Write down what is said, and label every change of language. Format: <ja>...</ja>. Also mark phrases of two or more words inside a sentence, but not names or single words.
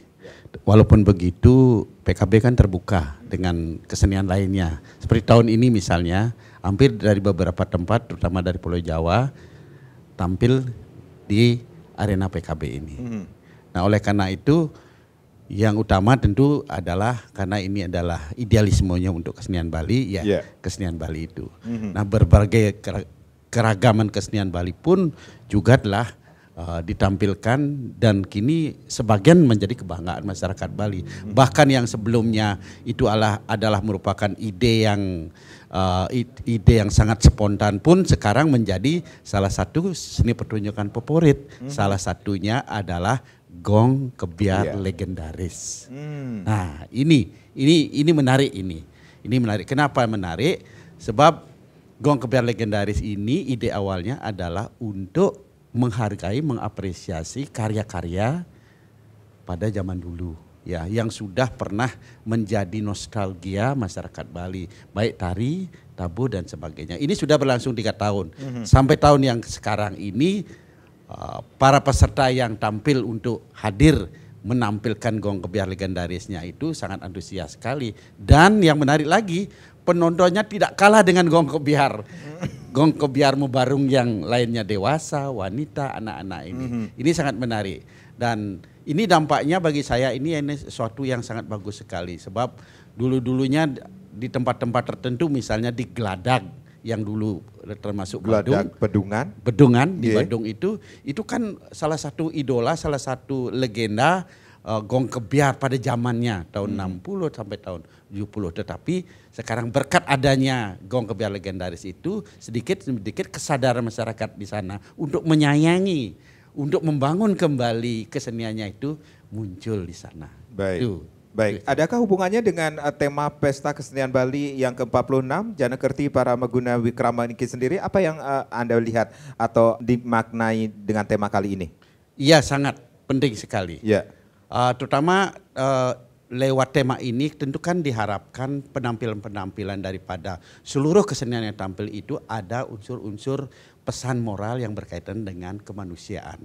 <id>Walaupun begitu, PKB kan terbuka dengan kesenian lainnya. Seperti tahun ini misalnya, hampir dari beberapa tempat, terutama dari Pulau Jawa, tampil di arena PKB ini. Nah, oleh karena itu yang utama tentu adalah karena ini adalah idealismenya untuk kesenian Bali, ya kesenian Bali itu. Nah, berbagai keragaman kesenian Bali pun juga telah ditampilkan dan kini sebagian menjadi kebanggaan masyarakat Bali. Bahkan yang sebelumnya itu adalah merupakan ide yang sangat spontan pun sekarang menjadi salah satu seni pertunjukan favorit. Salah satunya adalah gong kebiar legendaris. Nah, ini menarik ini. Ini menarik. Kenapa menarik? Sebab gong kebiar legendaris ini ide awalnya adalah untuk menghargai, mengapresiasi karya-karya pada zaman dulu, ya, yang sudah pernah menjadi nostalgia masyarakat Bali, baik tari, tabu dan sebagainya. Ini sudah berlangsung 3 tahun. Sampai tahun yang sekarang ini para peserta yang tampil untuk hadir menampilkan gong kebiar legendarisnya itu sangat antusias sekali. Dan yang menarik lagi, penontonnya tidak kalah dengan gong kebiar. Gong kebiar mubarung yang lainnya, dewasa, wanita, anak-anak ini. Ini sangat menarik. Dan ini dampaknya bagi saya ini sesuatu yang sangat bagus sekali. Sebab dulu-dulunya di tempat-tempat tertentu, misalnya di Geladak yang dulu termasuk Bedungan di Badung itu kan salah satu idola, salah satu legenda gong kebiar pada zamannya tahun 60 sampai tahun 70. Tetapi sekarang berkat adanya gong kebiar legendaris itu sedikit kesadaran masyarakat di sana untuk menyayangi, untuk membangun kembali keseniannya itu muncul di sana. Baik. Baik, adakah hubungannya dengan tema Pesta Kesenian Bali yang ke-46, Jana Kerti para Meguna Wikrama Niki sendiri? Apa yang Anda lihat atau dimaknai dengan tema kali ini? Iya, sangat penting sekali. Ya. Terutama lewat tema ini tentu kan diharapkan penampilan-penampilan daripada seluruh kesenian yang tampil itu ada unsur-unsur pesan moral yang berkaitan dengan kemanusiaan.</id>